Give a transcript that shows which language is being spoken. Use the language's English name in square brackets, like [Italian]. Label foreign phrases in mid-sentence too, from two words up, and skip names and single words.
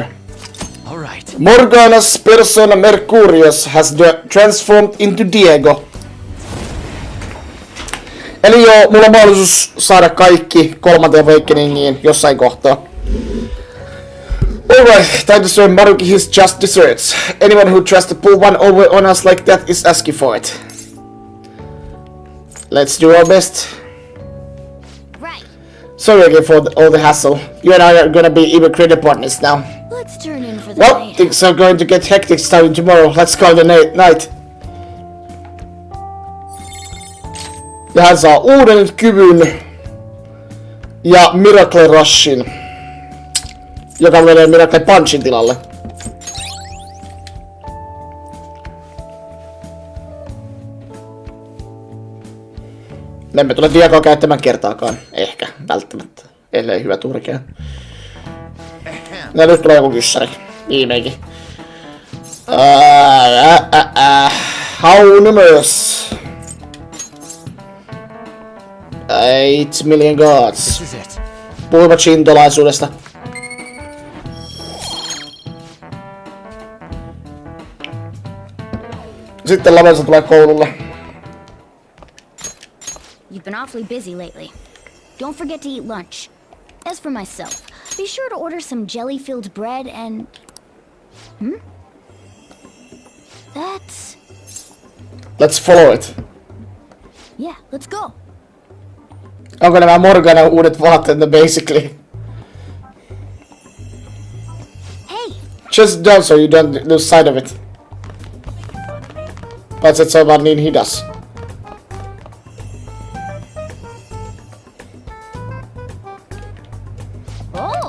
[English] Alright. Morgana's persona Mercurius has transformed into Diego. [Finnish] Eli joo, mulla on mahdollisuus saada kaikki 3. Awakeningiin jossain kohtaa. [English] Alright, time to serve Maruki his just desserts. Anyone who tries to pull one over on us like that is asking for it. Let's do our best. Sorry again for all the hassle. You and I are gonna be even greater partners now. Let's turn in for the Well, night. things are going to get hectic starting tomorrow. Let's call it a night. [Finnish] Ja hän saa uuden kyvyn ja Miracle Rushin, joka menee Miracle Punchin tilalle. Me emme tule Diegoa käyttämään kertaakaan. Ehkä, välttämättä. Ellei hyvä turkea. Ja nyt tulee joku kyssäri. Viimeinkin. [English] How numerous? 8 million gods. [Finnish] Puhuimme shintolaisuudesta. Sitten Lavenza tulee koululle. [English] You've been awfully busy lately. Don't forget to eat lunch. As for myself, be sure to order some jelly-filled bread and... That's... Let's follow it. Yeah, let's go. [Finnish] Onko nämä Morgana uudet vaatteet basically? [English] Hey! Just don't so you don't lose sight of it. [Finnish] Paitsi et se on vaan niin hidas. [English] Oh!